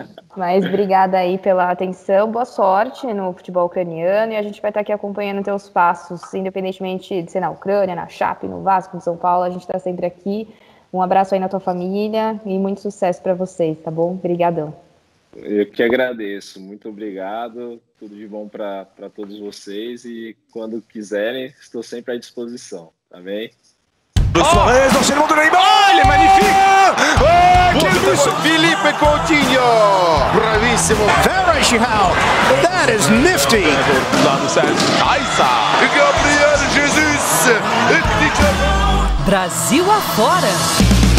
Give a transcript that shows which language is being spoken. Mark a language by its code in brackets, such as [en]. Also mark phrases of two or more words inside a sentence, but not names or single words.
[pt] Mas obrigada aí pela atenção, boa sorte no futebol ucraniano e a gente vai estar aqui acompanhando teus passos, independentemente de ser na Ucrânia, na Chape, no Vasco, no São Paulo, a gente está sempre aqui. Um abraço aí na tua família e muito sucesso para vocês, tá bom? Obrigadão. Eu que agradeço, muito obrigado, tudo de bom para todos vocês e quando quiserem, estou sempre à disposição, tá bem? [fr] Suarez, l'enchaînement de Neymar. Oh, il est magnifique. Quel but! Filipe Coutinho! Bravissimo! Verratti, [en] that is nifty. Gabriel Jesus! [pt] Brasil afora!